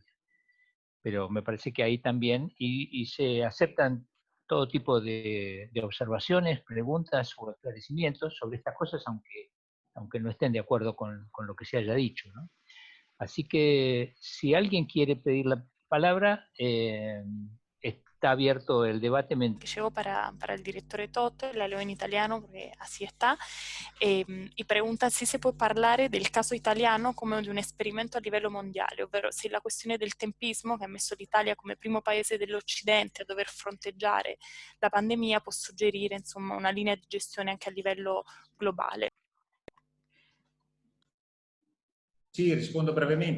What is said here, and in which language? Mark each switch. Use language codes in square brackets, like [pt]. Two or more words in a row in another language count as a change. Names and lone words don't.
[es] Pero me parece que ahí también, y se aceptan todo tipo de observaciones, preguntas o esclarecimientos sobre estas cosas, aunque no estén de acuerdo con lo que se haya dicho, ¿no? Así que si alguien quiere pedir la palabra, está abierto el debate. Que llegó para el directore Totte, la leo en italiano porque así está, y pregunta [it] se si può parlare del caso italiano come di un esperimento a livello mondiale, ovvero se la questione del tempismo che ha messo l'Italia come primo paese dell'Occidente a dover fronteggiare la pandemia può suggerire insomma una linea di gestione anche a livello globale. Sì, rispondo brevemente.